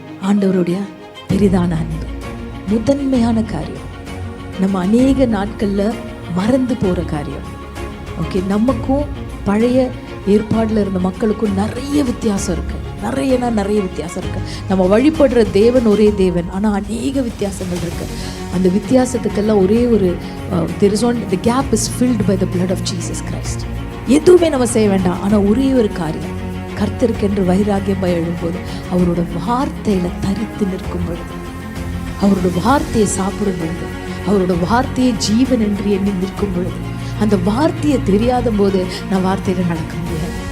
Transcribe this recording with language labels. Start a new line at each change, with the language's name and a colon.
Tamil: ஆண்டவருடைய பெரிதான அன்பு முதன்மையான காரியம். நம்ம அநேக நாட்களில் மறந்து போகிற காரியம். ஓகே, நமக்கும் பழைய ஏற்பாடில் இருந்த மக்களுக்கும் நிறைய வித்தியாசம் இருக்குது. நிறைய வித்தியாசம் இருக்குது. நம்ம வழிபடுற தேவன் ஒரே தேவன், ஆனால் அநேக வித்தியாசங்கள் இருக்குது. அந்த வித்தியாசத்துக்கெல்லாம் ஒரே ஒரு
English: the gap is filled by the blood of Jesus Christ.
Tamil: எதுவுமே நம்ம செய்ய வேண்டாம். ஆனால் ஒரே ஒரு காரியம், கர்த்தருக்கென்று வைராகியம் எழும்போது, அவரோட வார்த்தையில் தரித்து நிற்கும் பொழுது, அவரோட வார்த்தையை சாப்பிடும் பொழுது, அவரோட வார்த்தையை ஜீவன் என்று எண்ணி நிற்கும் பொழுது, அந்த வார்த்தையை தெரியாத போது நான் வார்த்தையில் நடக்க முடியாது.